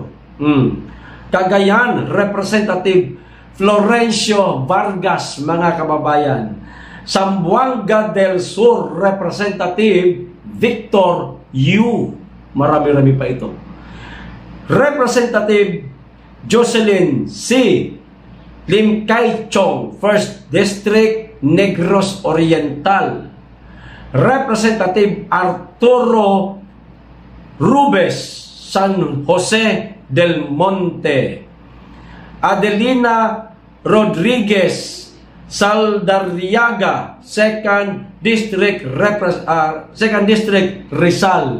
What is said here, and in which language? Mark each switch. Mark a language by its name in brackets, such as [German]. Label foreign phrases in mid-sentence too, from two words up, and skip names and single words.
[Filipino] Cagayan Representative Florencio Vargas, mga kababayan. Zamboanga del Sur Representative Victor Yu. Marami-rami pa ito. Representative Jocelyn C. Lim Kay-chong, 1st District, Negros Oriental. Representative Arturo Rubes, San Jose del Monte. Adelina Rodriguez Saldarriaga, 2nd District, 2nd District Rizal.